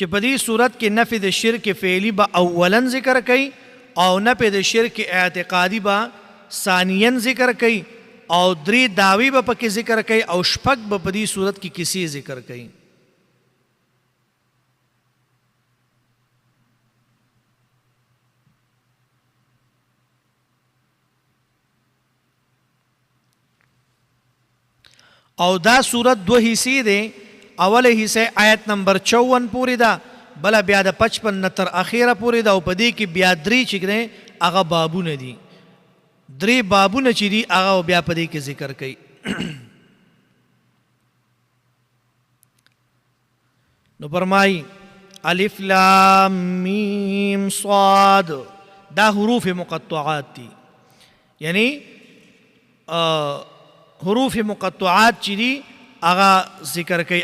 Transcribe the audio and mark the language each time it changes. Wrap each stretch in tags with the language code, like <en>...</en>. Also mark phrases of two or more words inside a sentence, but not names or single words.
<ps>په دې صورت کې نفي د شرک فعلی به اولا ذکر کوي او نفي د شرک اعتقادي به ثانیا ذکر کوي او درې داوی به پکې ذکر کوي او شپږ به په دې صورت کې کیسې ذکر کوي. او دا صورت دو حصے دے، اوله حصہ آیت نمبر 54 پوری دا، بلا بیا د 55 نه تر اخیره پوری دا، او په دې کې بیا درې چې دی هغه بابونه دي، درې بابونه چې دي هغه بیا په دې کې ذکر کوي. نو فرمایي الف لام میم صاد دا حروف مقطعات دي، یعنی حروف مقطعات چې دي هغه ذکر کوي.</ps>